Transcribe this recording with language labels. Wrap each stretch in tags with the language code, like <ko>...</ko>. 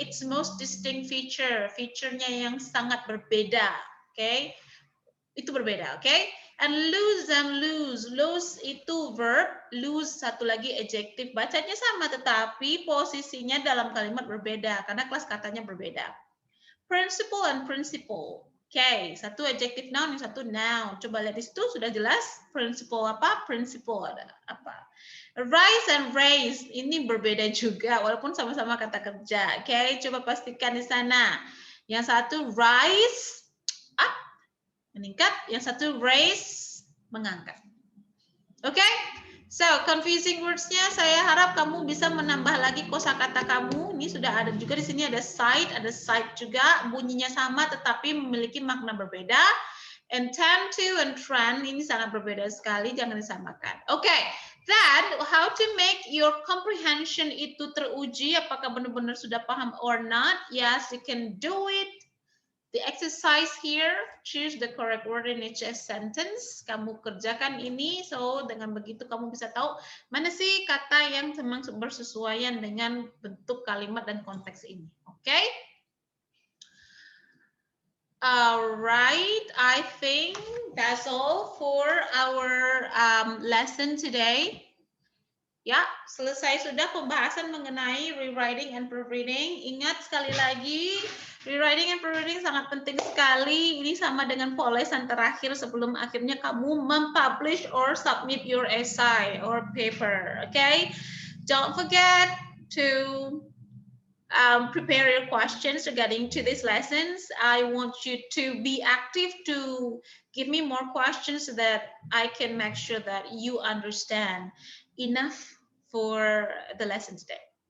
<en>It's most distinct feature,</en> <id>feature-nya yang sangat berbeda. Oke, okay? Itu berbeda, oke? Okay? And lose itu verb, lose satu lagi adjective. Bacanya sama tetapi posisinya dalam kalimat berbeda karena kelas katanya berbeda.</id> <en>Principle and principle.</en> <id>Oke, okay. Satu adjective noun, yang satu noun. Coba lihat di situ sudah jelas principle apa? Principle ada apa? Rise and raise ini berbeda juga walaupun sama-sama kata kerja. Oke, okay? Coba pastikan di sana. Yang satu rise up, meningkat, yang satu raise, mengangkat. Oke, okay? So confusing words-nya saya harap kamu bisa menambah lagi kosakata kamu. Ini sudah ada juga di sini ada side juga, bunyinya sama tetapi memiliki makna berbeda. And tend to and trend ini sangat berbeda sekali, jangan disamakan. Oke, okay.</id> <en>Then, how to make your comprehension</en> <id>itu teruji, apakah benar-benar sudah paham</id> <en>or not? Yes, you can do it. The exercise here, choose the correct word in each sentence.</en> <id>Kamu kerjakan ini, so dengan begitu kamu bisa tahu mana sih kata yang memang bersesuaian dengan bentuk kalimat dan konteks ini.</id> <en>Okay? Alright, I think that's all for our lesson today.</en> <id>Ya, selesai sudah pembahasan mengenai rewriting and proofreading. Ingat sekali lagi, rewriting and proofreading sangat penting sekali. Ini sama dengan polesan terakhir sebelum akhirnya kamu mempublish</id> <en>or submit your essay or paper. Okay? Don't forget to prepare your questions regarding to these lessons. I want you to be active to give me more questions so that I can make sure that you understand enough for the lesson today.</en>